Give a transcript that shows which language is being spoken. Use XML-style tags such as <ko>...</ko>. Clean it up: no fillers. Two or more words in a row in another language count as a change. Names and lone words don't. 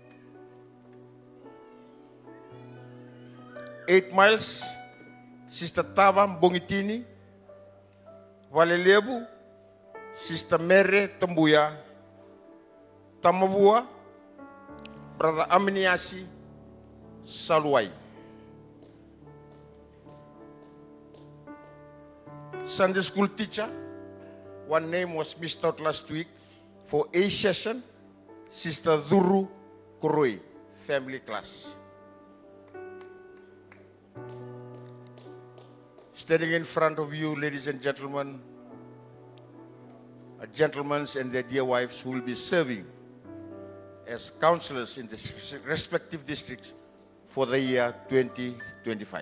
<en>8 Miles, Sister Taba Bongitini. Valelebu, Sister Mere Tambuya. Tamavua, Brother Aminiasi Salwai. Sunday school teacher, one name was missed out last week for A session, Sister Duru Kuroi, family class. Standing in front of you, ladies and gentlemen, are gentlemen and their dear wives who will be serving as counselors in the respective districts for the year 2025.</en>